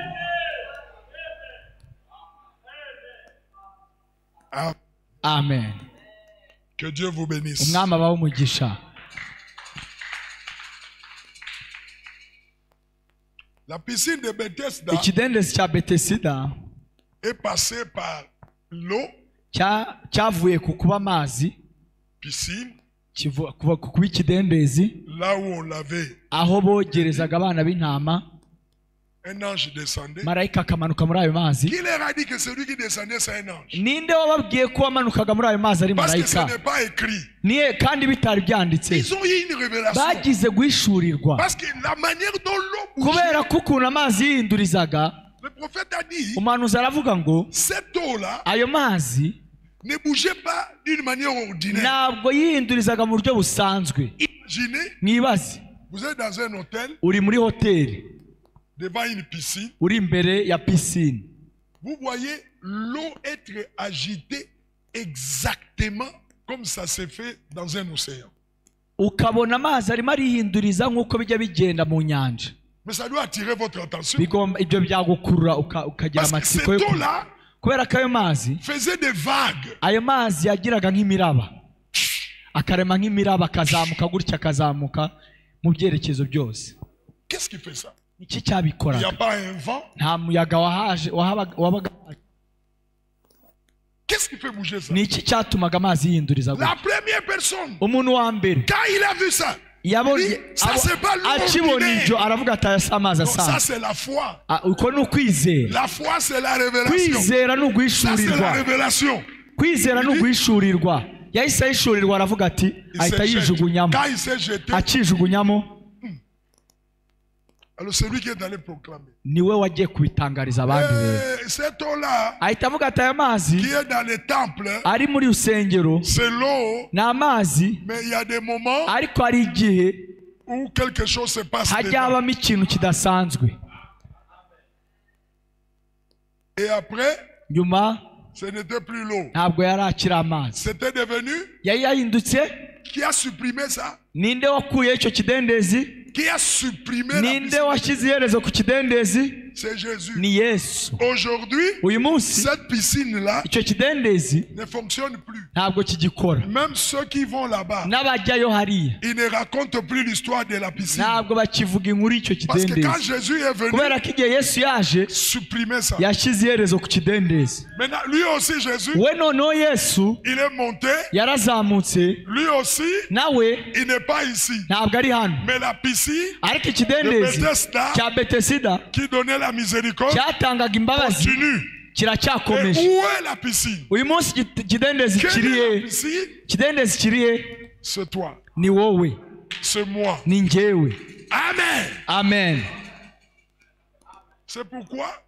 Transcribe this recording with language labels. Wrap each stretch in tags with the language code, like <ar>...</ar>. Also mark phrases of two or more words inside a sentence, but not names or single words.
<fr>Ah, amen. que Dieu vous bénisse.</fr> <rw>umwami abahe umugisha.</rw> <fr>La piscine de Bethesda</fr> <rw>ikidendezi cya Betesida</rw> <fr>est passée par l'eau,</fr> <rw>cyavuye ku kuba amazi,</rw> <fr>piscine,</fr> <rw>kuba kuba ikidendezi,</rw> <fr>là où on lavait.</fr> <rw>aho bogerezaga abana b'intama.</rw> <fr>Un ange descendait.</fr> <rw>marayika akamanuka muri ayo mazi.</rw> <fr>Qui leur a dit que celui qui descendait, c'est un ange?</fr> <rw>ninde wababwiye ko wamanukaga muri ayo mazi ari</rw> <fr>Parce que ce</fr> <rw>marayika?</rw> <fr>n'est pas écrit.</fr> <rw>niye kandi bitari byanditse.</rw> <fr>Ils ont eu une révélation.</fr> <rw>bagize guhishurirwa</rw> <fr>Parce que la manière dont l'eau bougeait,</fr> <rw>kubera ko ukuntu amazi yihindurizaga.</rw> <fr>le prophète a dit,</fr> <rw>umuhanuzi aravuga ngo</rw> <fr>cette eau-là</fr> <rw>ayo mazi</rw> <fr>ne bougeait pas d'une manière ordinaire.</fr> <rw>ntabwo yihindurizaga mu buryo busanzwe.</rw> <fr>Imaginez,</fr> <rw>mwibaze,</rw> <fr>vous êtes dans un hôtel,</fr> <rw>uri muri hoteli,</rw> <fr>devant une piscine,</fr> <rw>uri imbere ya pisine,</rw> <fr>vous voyez l'eau être agitée exactement comme ça se fait dans un océan.</fr> <rw>ukabona amazi arimo arihinduriza nk'uko bijya bigenda mu nyanja.</rw> <fr>Mais ça doit attirer votre attention.</fr> <rw>ibyo byagukurura ukagira</rw> <fr>Parce que</fr> <rw>amatsiko cette yo</rw> <fr>eau-là</fr> <rw>kubera ko ayo mazi</rw> <fr>faisait des vagues.</fr> <rw>ayo mazi yagiraga nk'imiraba, akarema nk'imiraba, akazamuka gutya, akazamuka mu byerekezo byose.</rw> <fr>Qu'est-ce qui fait ça?</fr> <rw>iki</rw> <fr>Il n'y</fr> <rw>cyabikoraga?</rw> <fr>a pas un vent.</fr> <rw>nta muyaga wabaga.</rw> <fr>Qu'est-ce qui fait bouger ça?</fr> <rw>ni iki cyatumaga amazi yihinduriza La gutya?</rw> <fr>première personne,</fr> <rw>umuntu wa mbere</rw> <fr>quand il a vu ça,</fr> <rw>yabonye</rw> <fr>il dit, ça c'est pas l'eau</fr> <rw>akibona ordinaire. ibyo aravuga ati aya si amazi</rw> <fr>Non, ça</fr> <rw>asanzwe.</rw> <fr>c'est la foi.</fr> <rw>uko ni ukwizera.</rw> <fr>La foi c'est la révélation.</fr> <rw>kwizera ni</rw> <fr>Ça c'est la</fr> <rw>uguhishurirwa.</rw> <fr>révélation.</fr> <rw>kwizera ni uguhishurirwa. yahise ahishurirwa, aravuga ati Il ahita</rw> <fr>s'est jeté.</fr> <rw>yijugunyamo.</rw> <fr>Quand il s'est jeté,</fr> <rw>akijugunyamo</rw> <fr>alors celui qui est allé proclamer.</fr> <rw>niwe wagiye kubitangariza abandi rero.</rw> <fr>Cette eau-là</fr> <rw>ahita avuga ati aya mazi</rw> <fr>qui est dans les temples,</fr> <rw>ari muri rusengero</rw> <fr>c'est l'eau,</fr> <rw>ni amazi,</rw> <fr>mais il y a des moments</fr> <rw>ariko hari igihe</rw> <fr>où quelque chose se passe</fr> <rw>hajya dedans. habamo ikintu kidasanzwe.</rw> <fr>Et après,</fr> <rw>nyuma</rw> <fr>ce n'était plus l'eau.</fr> <rw>ntabwo yari akiri amazi,</rw> <fr>C'était devenu,</fr> <rw>yari yahindutse.</rw> <fr>qui a supprimé ça?</fr> <rw>ninde wakuye icyo kidendezi?</rw> <fr>Qui a supprimé la</fr> <rw>ninde piscine? washyize iherezo ku kidendezi?</rw> <fr>C'est Jésus.</fr> <rw>ni Yesu. Aujourd'hui, uyu munsi</rw> <fr>cette piscine-là</fr> <rw>icyo kidendezi</rw> <fr>ne fonctionne plus.</fr> <rw>ntabwo kigikora.</rw> <fr>Même ceux qui vont là-bas,</fr> <rw>n'abajyayo hariya</rw> <fr>ils ne racontent plus l'histoire de la piscine.</fr> <rw>ntabwo bakivuga inkuru y'icyo</rw> <fr>Parce que quand</fr> <rw>kidendezi,</rw> <fr>Jésus est venu,</fr> <rw>kubera ko igihe Yesu yaje</rw> <fr>supprimer ça.</fr> <rw>yashyize iherezo ku kidendezi.</rw> <fr>Maintenant, lui aussi, Jésus,</fr> <rw>we noneho Yesu</rw> <fr>il est monté.</fr> <rw>yarazamutse,</rw> <fr>Lui aussi,</fr> <rw>nawe</rw> <fr>il n'est pas ici.</fr> <rw>ntabwo ari hano.</rw> <fr>Mais la piscine</fr> <rw>ariko de ikidendezi Bethesda cya Betesida</rw> <fr>qui donnait la miséricorde</fr> <rw>cyatangaga imbabazi</rw> <fr>continue. Et</fr> <rw>kiracyakomeje.</rw> <fr>où est la piscine?</fr> <rw>uyu munsi ikidendezi Quelle kiri</rw> <fr>est la</fr> <rw>he? piscine? ikidendezi kiri he?</rw> <fr>C'est toi.</fr> <rw>ni wowe,</rw> <fr>C'est moi.</fr> <rw>ni njyewe. Amen. amen.</rw> <fr>C'est pourquoi</fr>